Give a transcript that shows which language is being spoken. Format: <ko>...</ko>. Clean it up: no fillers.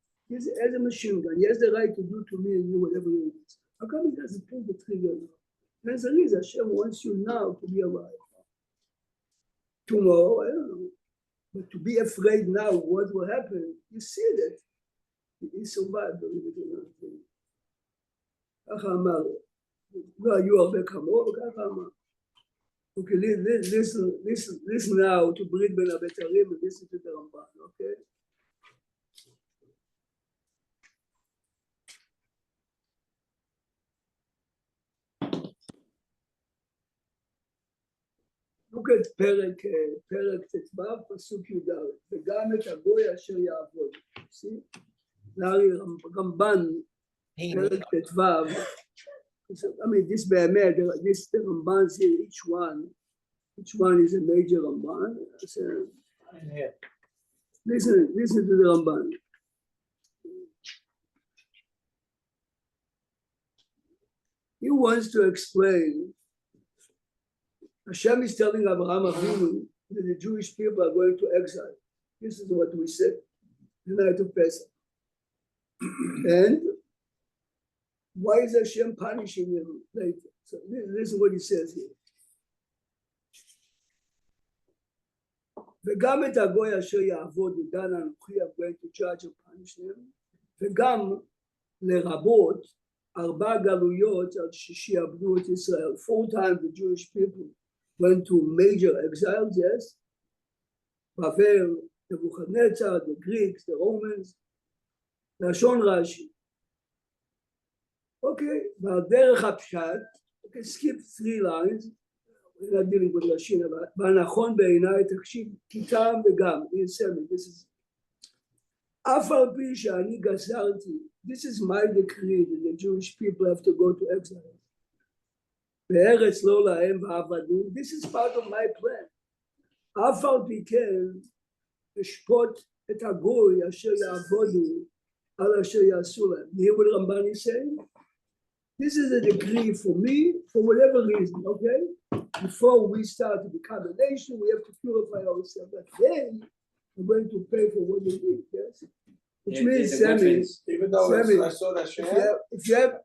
<en>He has a machine gun. He has the right to do to me and you whatever he wants. How come he doesn't pull the trigger now? The answer is Hashem wants you now to be alive. Tomorrow, I don't know. But to be afraid now what will happen, you see that. He survived, believe it or not.</en> <he>ככה אמר, לא היו הרבה כמוהו, ככה אמר.</he> <en>Okay, listen now to Brit Ben Abetarim and listen to the Ramban, okay? Look at</en> <he>פרק ט"ו, פסוק י"ד, וגם את הגוי אשר יעבוד.</he> <en>See? Ramban, פרק ט"ו, I mean, this</en> <he>באמת,</he> <en>the Rambans here, each one is a major Ramban. So, listen to the Ramban. He wants to explain. Hashem is telling Abraham Avinu that the Jewish people are going to exile. This is what we said the night of Pesach. And why is Hashem punishing him later? So this is what he says here.</en> <he>וגם את הגוי אשר יעבוד ודן אנוכי,</he> <en>I'm going to judge and punish them.</en> <he>וגם לרבות 4 גלויות עד ששיעבדו את ישראל.</he> <en>4 times the Jewish people went to major exiles, yes. Bavel, Nebuchadnezzar, the Greeks, the Romans.</en> <he>לשון רש"י.</he> <en>Okay,</en> <he>והדרך הפשט,</he> <en>okay, skip 3 lines, we're not dealing with</en> <he>לשין, אבל והנכון בעיניי, תקשיב, כי טעם וגם,</he> <en>this is,</en> <he>אף על פי שאני גזרתי,</he> <en>this is my decree that the Jewish people have to go to exile.</en> <he>בארץ לא להם ועבדו,</he> <en>this is part of my plan. אף על פי כן, לשפוט את הגוי אשר יעבודו, על אשר יעשו להם. You hear what Ramban is saying? This is a decree for me, for whatever reason, okay? Before we start to become a nation, we have to purify ourselves. But then, we're going to pay for what we did, yes? Which means, Sammy, Even though Sammy, I saw that shit.</en>